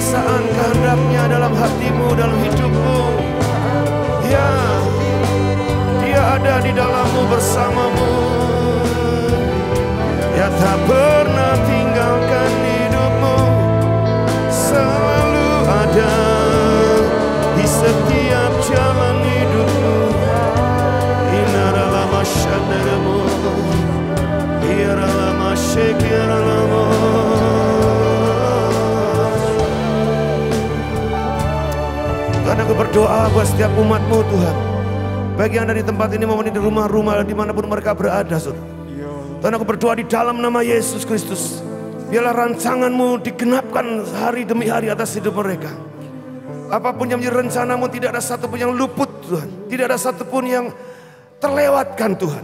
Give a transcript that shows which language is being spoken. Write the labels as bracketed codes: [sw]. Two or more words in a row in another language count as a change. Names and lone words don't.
[id] pekerjaan kehendaknya dalam hatimu, dalam hidupmu. Ya, Dia ada di dalammu, bersamamu. Dia tak pernah tinggalkan hidupmu, selalu ada di setiap jalan hidupmu. Inaralah masyadaramu, iralah masyekiralamu. Tuhan, aku berdoa buat setiap umatmu Tuhan, baik yang ada di tempat ini maupun di rumah-rumah dimanapun mereka berada, Saudara. Tuhan, aku berdoa di dalam nama Yesus Kristus, biarlah rancanganmu digenapkan hari demi hari atas hidup mereka. Apapun yang menjadi rencanamu, tidak ada satupun yang luput Tuhan, tidak ada satupun yang terlewatkan Tuhan.